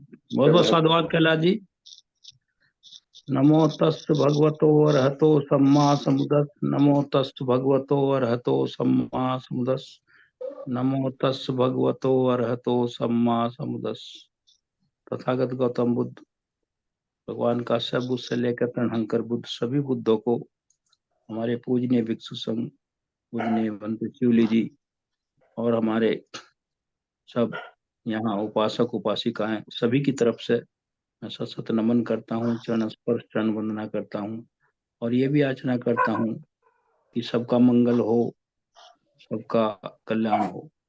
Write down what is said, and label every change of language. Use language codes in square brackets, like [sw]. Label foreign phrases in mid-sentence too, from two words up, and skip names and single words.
[hi] बहुत बहुत साधुवाद कैलाश जी। [pi] नमो तस् भगवतो अरहतो सम्मा समुद्रस्। नमो तस् भगवतो अरहतो सम्मा समुद्रस्। नमो तस् भगवतो अरहतो सम्मा समुद्रस्। [hi] तथागत गौतम बुद्ध भगवान का सब बुद्ध से लेकर प्रणहंकर बुद्ध सभी बुद्धों को हमारे पूजनीय भिक्षु संघ पूजनीय बंधु शिवली जी और हमारे सब यहाँ उपासक उपासिकाएं सभी की तरफ से मैं सत नमन करता हूँ, चरण स्पर्श चरण वंदना करता हूँ और ये भी याचना करता हूँ कि सबका मंगल हो, सबका कल्याण हो।